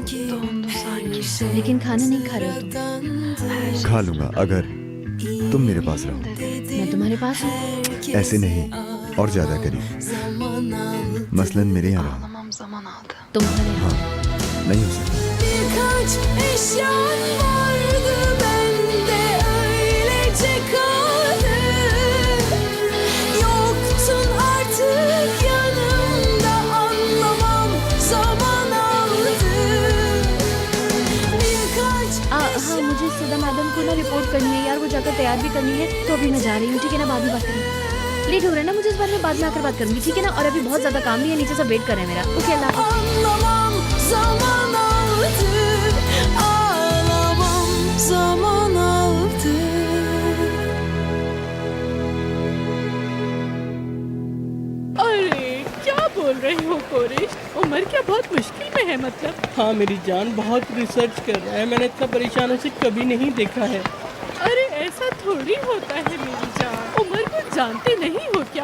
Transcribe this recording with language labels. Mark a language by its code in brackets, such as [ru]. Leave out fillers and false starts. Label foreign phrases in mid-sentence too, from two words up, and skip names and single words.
[hi] लेकिन खाना नहीं खा रहे हो तुम। खा लूँगा अगर तुम मेरे पास रहो। मैं तुम्हारे पास हूँ। ऐसे नहीं, और ज़्यादा करीब। मसलन मेरे यहाँ रहो। तुम्हारे हाँ, नहीं हो सकता। [tr] Birkaç eşyan vardı bende öylece kaldı. Yoktun artık yanımda anlamam zaman aldı. Birkaç [hi] हाँ मुझे सदा मैडम को ना रिपोर्ट करनी है यार, वो जाकर तैयार भी करनी है, तो अभी मैं जा रही हूँ, ठीक है ना? बाद में बात करेंगे। लेट हो रहा है ना, मुझे इस बारे में बाद में आकर बात करूंगी, ठीक है ना? और अभी बहुत ज्यादा काम भी है, नीचे सब वेट कर रहे हैं मेरा। ओके अल्लाह हाफ़िज़। [tr] anlamam zaman aldı. Ağlamam zaman aldı. [hi] अरे क्या बोल रहे हो कोरिश? उमर क्या बहुत मुश्किल में है मतलब? हाँ मेरी जान, बहुत रिसर्च कर रहा है, मैंने इतना परेशान उसे कभी नहीं देखा है। अरे ऐसा थोड़ी होता है मेरी जान, उमर को जानते नहीं हो क्या?